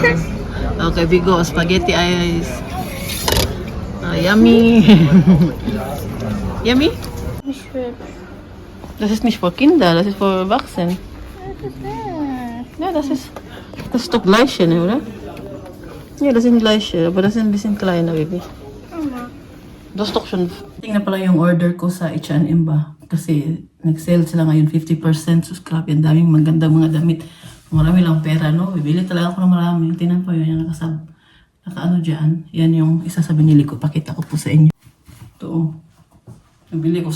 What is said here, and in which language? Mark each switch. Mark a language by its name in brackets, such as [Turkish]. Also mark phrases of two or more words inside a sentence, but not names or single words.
[English] Okay, bigo. Spaghetti eyes. Yummy! Yummy? [German] Das ist nicht für Kinder, das ist für Erwachsene. Ja, das ist doch gleiche, ne, oder? Ja, das sind gleiche, aber das sind ein bisschen kleiner, Baby. Das ist doch schon... [Filipino] Tingnan pala yung order ko sa H&M ba? Kasi nag-sale sila ngayon 50%. So, grabe, ang daming magandang mga damit. Marami lang pera, no? Bibili talaga ako ng marami. Tingnan po yun, yung nakaano dyan. Yan yung isa sa binili ko. Pakita ko po sa inyo. Ito, oh. Nabili ko.